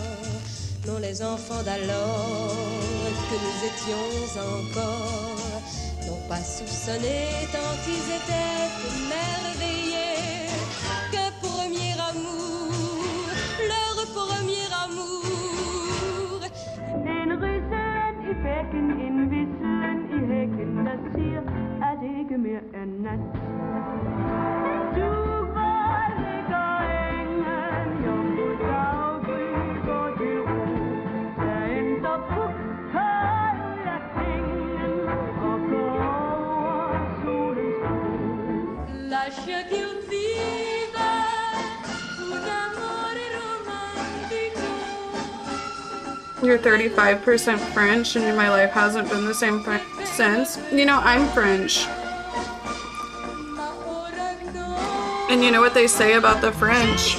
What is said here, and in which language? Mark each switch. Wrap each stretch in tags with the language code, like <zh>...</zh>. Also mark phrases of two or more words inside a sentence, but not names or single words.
<fr>Non, les enfants d'alors que nous étions encore n'ont pas soupçonné tant ils étaient émerveillés que premier amour, leur premier amour.</fr> <da>En russen i bækken, en vislen i hækken, der siger, at ikke mere end nat. Du var ligger engen, jomfru daggry går til ro. Der ender puk, høj af sengen, og går over solens bro.</da> <it>Lascia che un viva un amore romantico.</it> <en>You're 35% French and my life hasn't been the same since. You know, I'm French. And you know what they say about the French?</en>